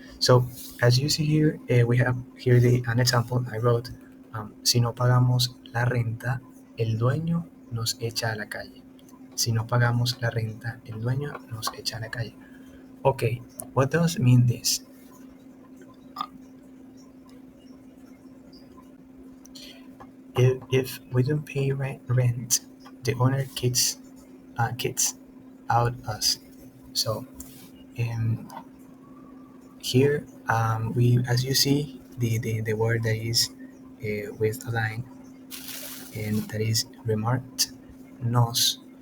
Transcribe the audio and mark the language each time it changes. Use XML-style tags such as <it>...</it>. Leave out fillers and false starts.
<en>So as you see here, we have here an example I wrote.</en> <es>Si no pagamos la renta, el dueño nos echa a la calle. Si no pagamos la renta, el dueño nos echa a la calle.</es> <en>Okay, what does mean this? If we don't pay rent, the owner kicks out us. So um, here, we, as you see, the word that is with a line, and that is remarked, nos.</en>